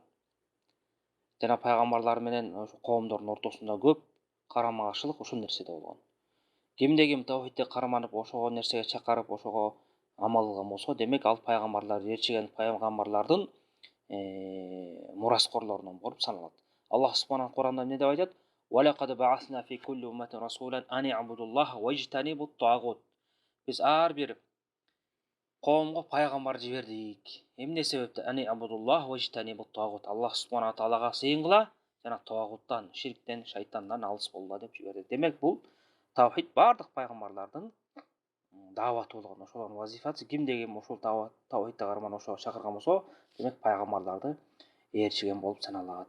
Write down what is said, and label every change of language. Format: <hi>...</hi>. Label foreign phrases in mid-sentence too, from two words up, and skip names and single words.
<ky>Жана пайгамбарлар менен ошо коомдордун ортосунда көп карама каршылык ушул нерседе болгон. Кимде ким таухидке карманып, ошого нерсеге чакырып, ошого амал кылган болсо, демек ал пайгамбарлар, ээрчиген пайгамбарлардын мураскорлорунан болуп саналат. Аллах субхана Куранда эмне деп айтат?</ky> <ar>ولقد بعثنا في كل أمة رسولا أن اعبدوا الله واجتنبوا الطاغوت.</ar> <ky>Биз ар бир коомго пайгамбар жибердик. Эмне себептен?</ky> <ar>أن اعبدوا الله واجتنبوا الطاغوت.</ar> <ky>Аллах субхана таалага сыйынгыла жана тагуттан, ширктен, шайтандан алыс болгула деп жиберди. Демек бул таухид баардык пайгамбарлардын дааваты болгон, ошолордун вазифасы. Кимде ким ошол таухидти карманып ошого чакырган болсо, демек пайгамбарларды ээрчиген болуп саналат.</ky>